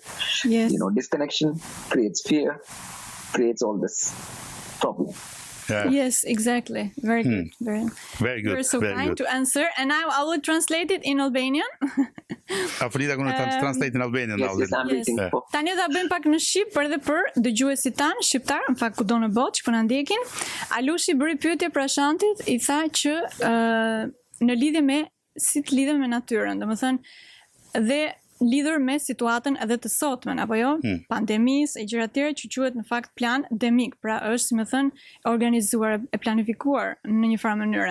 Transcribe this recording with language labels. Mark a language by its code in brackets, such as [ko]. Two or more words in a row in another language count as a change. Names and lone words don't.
[en] Yes. Disconnection creates fear, creates all this problem. Yeah. Yes, exactly. Very good. Very good. You're so kind to answer. And now I will translate it in Albanian. Aferdita going to translate in Albanian. Yes, I'm reading. [sq] Tani ta bëjmë pak në shqip për dhe për dëgjuesit tanë shqiptar, në fakt kudo në botë që po na ndjekin. Alushi bëri pyetje Prashantit, i tha që në lidhje me si të lidhem me natyrën, domethënë dhe lidhur me situatën edhe të sotmen, apo jo, pandemisë e gjëra të tjera që quhet në fakt plan demik, pra është, si më thënë, organizuar e planifikuar në një farë mënyre.